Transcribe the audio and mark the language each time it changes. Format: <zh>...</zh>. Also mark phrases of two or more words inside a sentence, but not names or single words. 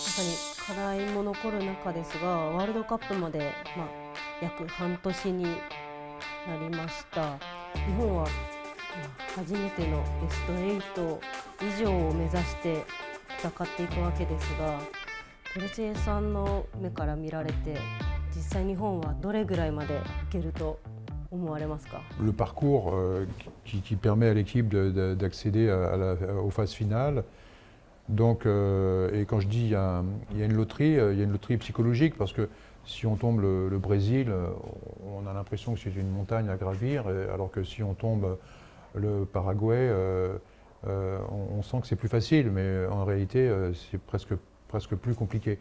<ja>さに課題も残る中ですが、ワールドカップまで、約半年になりました。日本は、初めてのベスト8以上を目指して戦っていくわけですが、トルシエさんの目から見られて、実際日本はどれぐらいまでいけると思われますか？</ja> <fr>Le parcours qui permet à l'équipe d'accéder aux phases finales. Donc, et quand je dis il y a une loterie, il y a une loterie psychologique parce que si on tombe le Brésil, on a l'impression que c'est une montagne à gravir, alors que si on tombe le Paraguay, on sent que c'est plus facile, mais en réalité c'est presque plus compliqué.</fr>